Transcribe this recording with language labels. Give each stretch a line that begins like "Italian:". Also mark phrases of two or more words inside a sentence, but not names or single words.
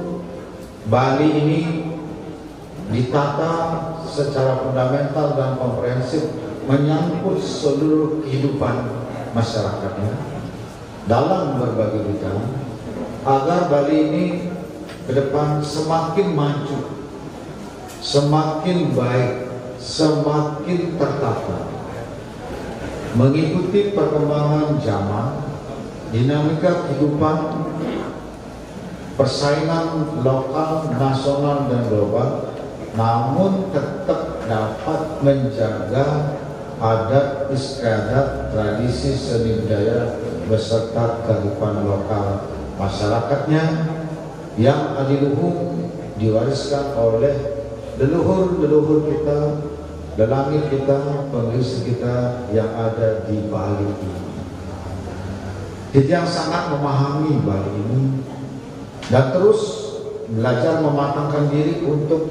Indonesian: Bali ini ditata secara fundamental dan komprehensif menyangkut seluruh kehidupan masyarakatnya dalam berbagai bidang agar Bali ini ke depan semakin maju, semakin baik, semakin tertata, mengikuti perkembangan zaman, dinamika kehidupan, persaingan lokal, nasional, dan global, namun tetap dapat menjaga adat istiadat, tradisi, seni budaya beserta kehidupan lokal masyarakatnya yang adiluhung diwariskan oleh leluhur-leluhur kita, lelangi kita, pengungsi kita yang ada di Bali ini. Titiang sangat memahami Bali ini dan terus belajar mematangkan diri untuk